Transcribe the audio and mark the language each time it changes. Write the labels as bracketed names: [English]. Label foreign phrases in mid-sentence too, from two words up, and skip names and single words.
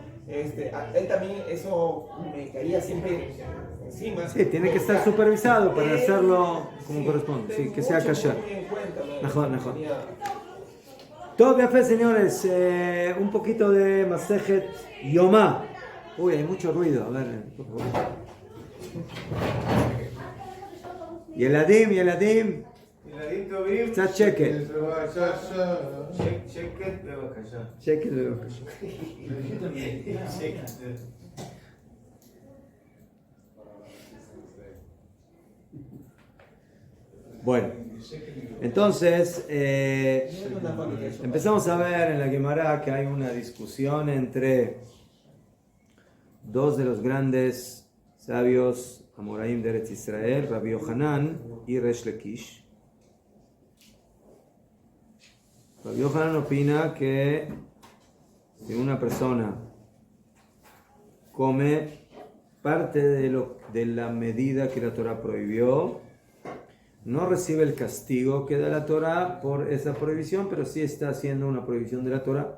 [Spanish] Él también, eso me caía siempre encima. Sí, tiene que estar supervisado para hacerlo como corresponde, sí, que sea kasher. Mejor. Todo bien, señores, un poquito de Masejet Yomá. Uy, hay mucho ruido, a ver, por favor. [Hebrew] ילדים, ילדים טובים. קצת שקט. שקט בבקשה. שקט בבקשה. שקט. [Spanish] Bueno, entonces empezamos a ver en la Gemara que hay una discusión entre dos de los grandes sabios Amoraim de Eretz Israel, Rabbi Yohanan y Resh Lakish. Rabbi Yohanan opina que si una persona come parte de la medida que la Torah prohibió, no recibe el castigo que da la Torah por esa prohibición, pero sí está haciendo una prohibición de la Torah.